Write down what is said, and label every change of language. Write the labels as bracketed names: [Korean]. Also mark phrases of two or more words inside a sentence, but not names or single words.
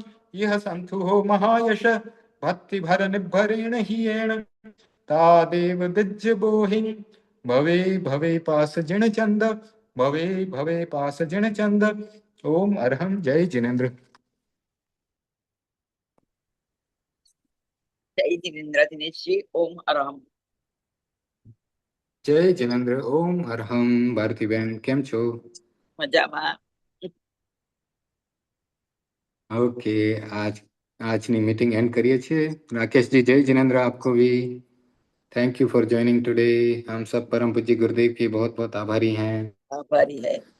[Prakrit languages] यह संतु हो महायश भक्ति भर निभरेण हियेण तादेव दिज्य बोहि भवे भवे पास जिण चंद भवे भवे पास जिण चंद। [Hindi] ओम अरहम। जय जिनेन्द्र। जय जिनेन्द्र दिनेश जी। ओम अरहम। जय जिनेन्द्र। ओम अरहम। [Gujarati] ભારતી બેન કેમ છો? મજામાં. ओके, आज આજની [English] meeting end [Gujarati] કરીએ છીએ. રાકેશજી, જય જિનેન્દ્ર [Hindi] आपको भी. [English] thank you for joining today. [Hindi] हम सब परम पूज्य गुरुदेव के बहुत बहुत आभारी हैं। आभारी है।